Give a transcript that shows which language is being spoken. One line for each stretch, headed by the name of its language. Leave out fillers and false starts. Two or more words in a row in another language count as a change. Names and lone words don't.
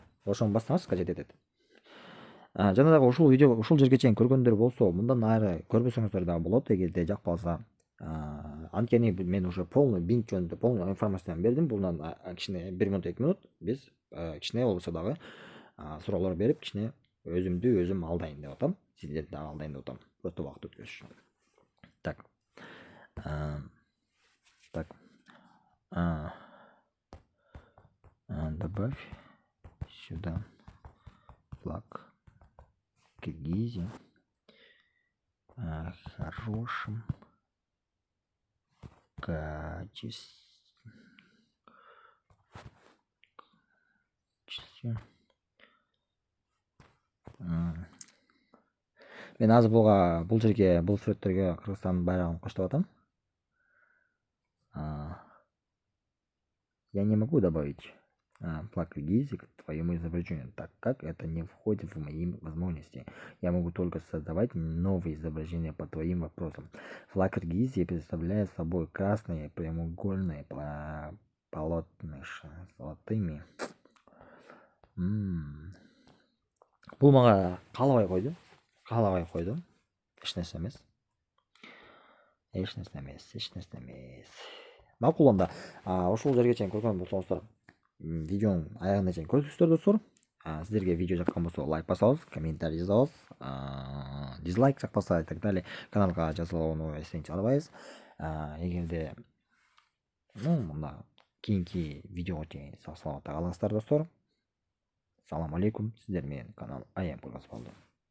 Kyrgyz: Ошону бассаңар скачать этет. Жана дагы ушул видео ушул жерге чейин көргөндөр болсо, мындан ары көрбөсөңүздөр дагы болот, эгерде жакпаса. Анткени мен уже полный Bing жөнүндө полный информацияны бердим. Bundan кичине 1 минут 2 минут биз кичине болбосо дагы суроолор берип, кичине өзүмдү өзүм алдайын деп атам. Сиздерди дагы алдайын деп атам. Просто убакыт өткөрүш үчүн.
Russian: Добавь сюда флаг Киргизии хорошем качестве.
Kyrgyz: Мен азыр бул жерге, бул сүрөттөргө Кыргызстандын байрагын коштоп атам.
Russian: Я не могу добавить флаг Киргизии к твоему изображению, так как это не входит в мои возможности. Я могу только создавать новые изображения по твоим вопросам. Флаг Киргизии представляет собой красные прямоугольные полотнышко с золотыми.
Kyrgyz: Бул мага каалабай койду. Эч нерсе эмес. Макул анда. Ошол жерге чейин көргөн болсоңуздар, видеонун аягына чейин көрдүңүздөр достор. Сиздерге видео жаккан болсо лайк басабыз, комментарий жазабыз, дизлайк жакпаса
Russian: и так далее.
Kyrgyz: Каналга жазылууну эстен чыгарбайбыз. Эгерде мында кийинки видеого чейин сак саламатта калыңыздар достор. Салам алейкум. Сиздер менен канал I am Кыргыз болду.